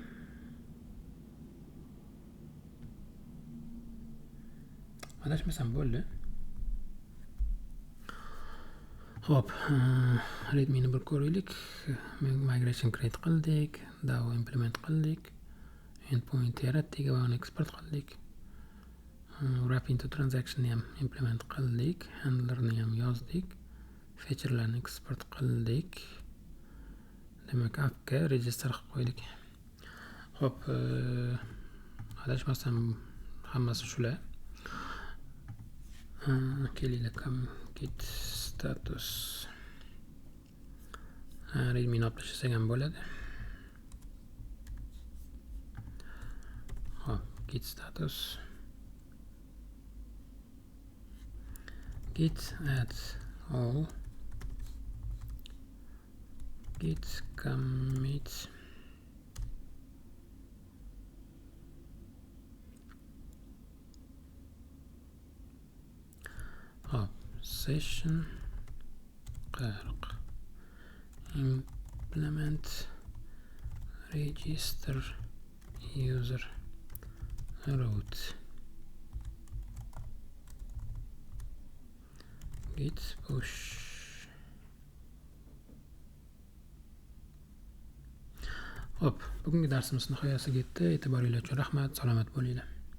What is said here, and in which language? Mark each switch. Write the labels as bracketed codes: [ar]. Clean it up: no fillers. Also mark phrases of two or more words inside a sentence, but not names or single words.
[uz] Adashmasam bo'ldi. Hop, Redmi ni bir ko'raylik. [en] Migration create [uz] qildik, DAO implement qildik, endpoint yaratdik va uni export qildik. [en] Wrap into transaction [uz] ni ham implement qildik, handlerni ham yozdik, featurelarni export qildik. Demak, appga register qilib qo'ydik. Hop, adashmasam hammasi shular. Kelinglar, [en] git status. [uz] Redmi ni olib tashlasak ham bo'ladi. Hop, [en] git status. Git add all. Git commit. Hop, session 40. Implement register user root. Git push. [uz] Hop, bugungi darsimiz nihoyasiga yetdi. E'tiboringlar uchun rahmat. Salomat bo'linglar.